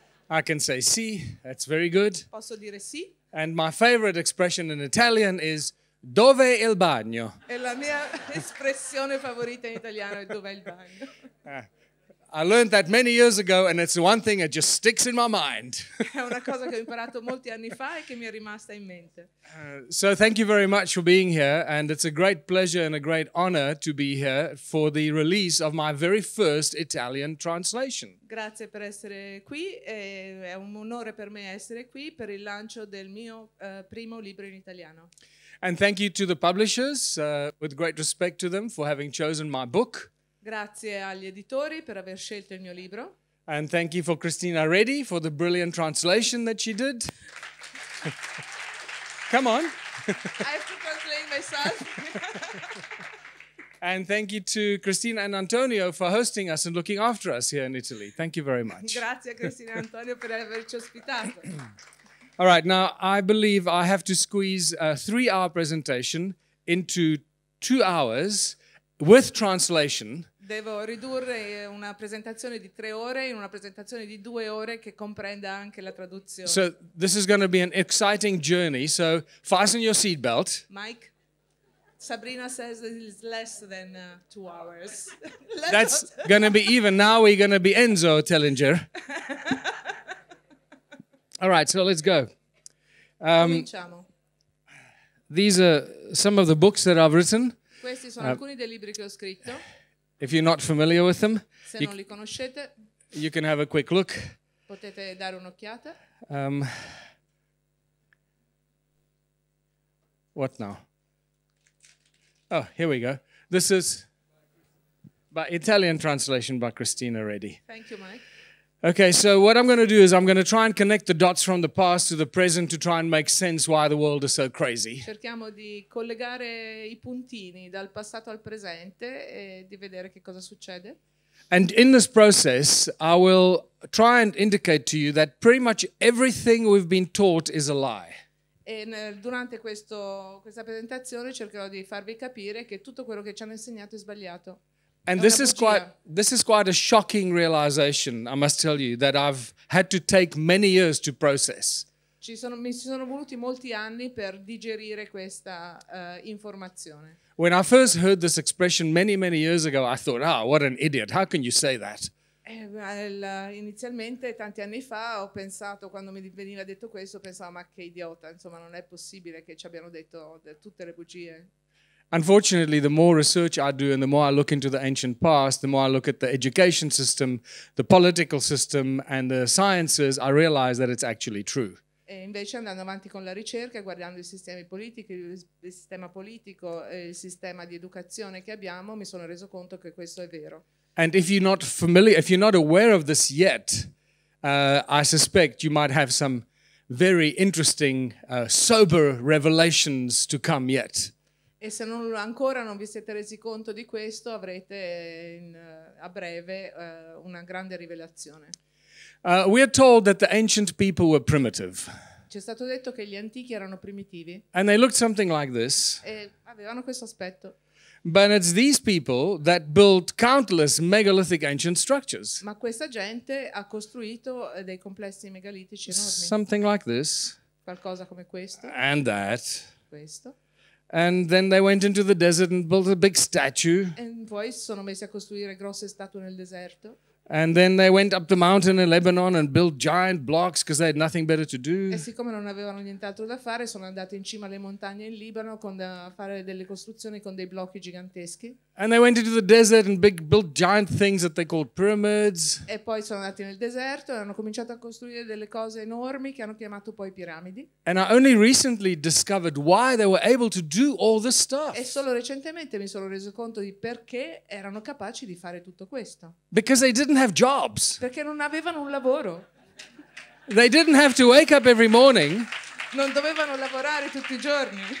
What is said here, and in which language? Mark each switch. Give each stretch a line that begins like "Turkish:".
English: I can say sì, that's very good.
Italian: Posso dire sì.
English: And my favorite expression in Italian is
Italian: dove è il bagno? E la mia espressione favorita in italiano è dov'è il bagno.
English: I learned that many years ago and it's the one thing that just sticks in my mind.
Italian: È una cosa che ho imparato molti anni fa e che mi è rimasta in mente.
English: So thank you very much for being here, and it's a great pleasure and a great honor to be here for the release of my very first Italian translation.
Italian: Grazie per essere qui, è un onore per me essere qui per il lancio del mio primo libro in italiano.
English: And thank you to the publishers, with great respect to them, for having chosen my book.
Italian: Grazie agli editori per aver scelto il mio libro.
English: And thank you for Christina Reddy for the brilliant translation that she did. Come on. I have to translate myself. And thank you to Cristina and Antonio for hosting us and looking after us here in Italy. Thank you very much.
Italian: Grazie a Cristina e Antonio per averci ospitato.
English: All right, now I believe I have to squeeze a 3-hour presentation into 2 hours with translation.
Italian: Devo ridurre una presentazione di 3 ore in una presentazione di 2 ore che comprenda anche la traduzione.
English: So this is going to be an exciting journey. So fasten your seatbelt. Mike, Sabrina says that it's less than 2 hours. That's going to be even. Now we're going to be Enzo Tellinger. All right, so let's go.
Italian: Cominciamo.
English: These are some of the books that I've written.
Italian: Questi sono alcuni dei libri che ho scritto.
English: If you're not familiar with them,
Italian: Se non li conoscete,
English: you can have a quick look.
Italian: potete dare un'occhiata.
English: What now? Oh, here we go. This is by Italian translation by Cristina Reddy. Thank you, Mike. Okay, so what I'm going to do is I'm going to try and connect the dots from the past to the present to try and make sense why the world is so crazy.
Italian: Cerchiamo di collegare i puntini dal passato al presente e di vedere che cosa succede.
English: And in this process, I will try and indicate to you that pretty much everything we've been taught is a lie.
Italian: E durante questa presentazione cercherò di farvi capire che tutto quello che ci hanno insegnato è sbagliato.
English: And this is quite a shocking realization, I must tell you, that I've had to take many years to process.
Italian: Mi ci sono voluti molti anni per digerire questa informazione.
English: When I first heard this expression many, many years ago, I thought, what an idiot. How can you say that?
Italian: Inizialmente, tanti anni fa, ho pensato, quando mi veniva detto questo, pensavo, ma che idiota, insomma, non è possibile che ci abbiano detto tutte le bugie.
English: Unfortunately, the more research I do and the more I look into the ancient past, the more I look at the education system, the political system, and the sciences, I realize that it's actually true.
Italian: E invece andando avanti con la ricerca, guardando i sistemi politici, il sistema politico e il sistema di educazione che abbiamo, mi sono reso conto che questo è vero.
English: And if you're not familiar, if you're not aware of this yet, I suspect you might have some very interesting, sober revelations to come yet.
Italian: E se ancora non vi siete resi conto di questo, avrete a breve una grande rivelazione.
English: We are told that the ancient people were primitive.
Italian: Ci è stato detto che gli antichi erano primitivi.
English: And they looked something like this.
Italian: E avevano questo aspetto.
English: But it's these people that built countless megalithic ancient structures.
Italian: Ma questa gente ha costruito dei complessi megalitici enormi.
English: Something like this.
Italian: Qualcosa come questo.
English: And that.
Italian: Questo.
English: And then they went into the desert and built a big statue.
Italian: E poi si sono messi a costruire grosse statue nel deserto.
English: And then they went up the mountain in Lebanon and built giant blocks because they had nothing better to do.
Italian: E siccome non avevano nient'altro da fare, sono andati in cima alle montagne in Libano a fare delle costruzioni con dei blocchi giganteschi.
English: And they went into the desert and built giant things that they called pyramids.
Italian: E poi sono andati nel deserto e hanno cominciato a costruire delle cose enormi che hanno chiamato poi piramidi.
English: And I only recently discovered why they were able to do all this stuff.
Italian: E solo recentemente mi sono reso conto di perché erano capaci di fare tutto questo.
English: Because they didn't have jobs.
Italian: Perché non avevano un lavoro.
English: They didn't have to wake up every morning.
Italian: Non dovevano lavorare tutti i giorni.